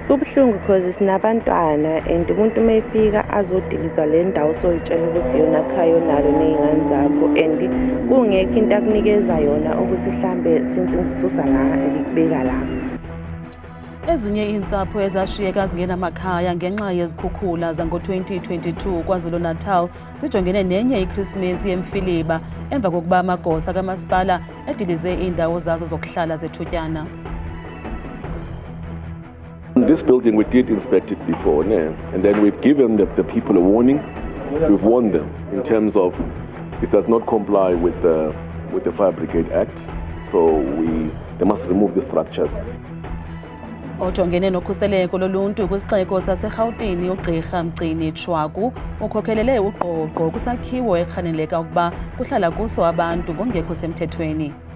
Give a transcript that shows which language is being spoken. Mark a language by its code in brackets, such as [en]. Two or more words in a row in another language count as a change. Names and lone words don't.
[zu] Kubuhlungu because sinabantwana and umuntu mayefika azodiliza le ndawo soyitshela ukuthi yona khayo nalo nezingane zakho and kungekho into akunikeza yona ukuthi mhlambe since ngisusa la ngikubeka la. [xh] Ezinye insapho ezashiyeka zingenamakhaya ngenxa yezikhukhula zango-2022 KwaZulu-Natal zijongene nenye iKrisimesi yemfiliba emva kokuba amagosa kamasipala edilize indawo zazo zokuhlala zethutyana. [en] This building, we did inspect it before, and then we've given the people a warning. We've warned them in terms of it does not comply with the Fire Brigade Act, so they must remove the structures. [xh] Ojongene nokhuseleko loluntu kwisixeko saseRhawutini uGqirha Mgcini Chwaku ukhokhelele uqoqo kwisakhiwo ekhaneleka ukuba kuhlala kuso abantu ngokungekho semthethweni.